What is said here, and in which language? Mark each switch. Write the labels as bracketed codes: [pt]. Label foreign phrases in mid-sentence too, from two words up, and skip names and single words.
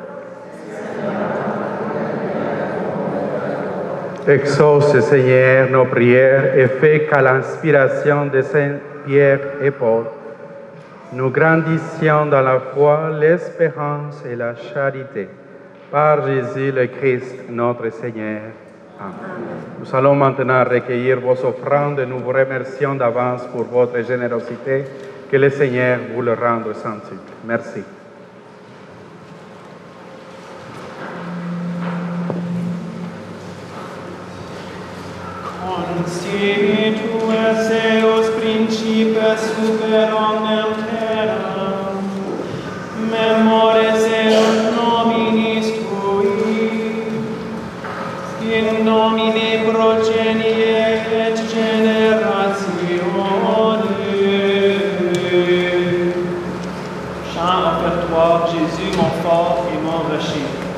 [fr] Exauce, Seigneur, nos prières et fais qu'à l'inspiration de Saint Pierre et Paul, nous grandissions dans la foi, l'espérance et la charité. Par Jésus le Christ, notre Seigneur. Amen. Nous allons maintenant recueillir vos offrandes et nous vous remercions d'avance pour votre générosité. Que le Seigneur vous le rende centuple. Merci. [la] Constitues eos principes super omnem terram, memores eos nominis tui, in nomine progenie et generatione. [fr] Chant offertoire fort et mon rocher.